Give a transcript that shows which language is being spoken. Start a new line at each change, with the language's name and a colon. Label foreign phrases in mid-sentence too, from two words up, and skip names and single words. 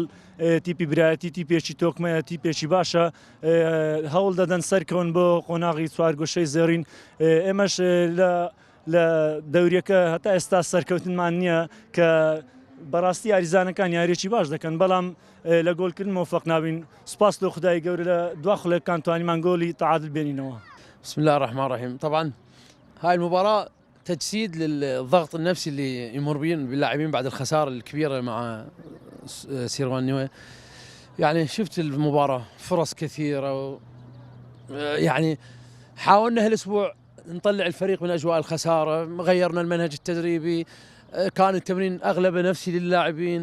Central Kurdish: تیپی برایەتی تیپێکی تۆکمەیە تیپێکی باشە هەوڵ دەدەن سەرکەون بۆ قۆناغی چوارگۆشەی زێڕین ئێمەش لە دەوریەکە هەتا ئێستا سەرکەوتنمان نییە کە بەڕاستی یاریزانەکان یاریێکی باش دەکەن بەڵام لە گۆڵکردن مۆفەق نابین سوپاس لە خدای گەورە لە دوا خولێکان توانیمان گۆڵی تعادل بێنینەوە.
Arabic: بسم الله الرحمن الرحيم. طبعا هاي المباراة تجسيد للضغط النفسي اللي يمر به باللاعبين بعد الخسارة الكبيرة مع سيروان نیوه. يعني شفت المباراة فرص كثيرة يعني حاولنا هالاسبوع نطلع الفريق من اجواء الخسارة، غيرنا المنهج التدريبي، كان التمرين اغلبه نفسي للاعبين.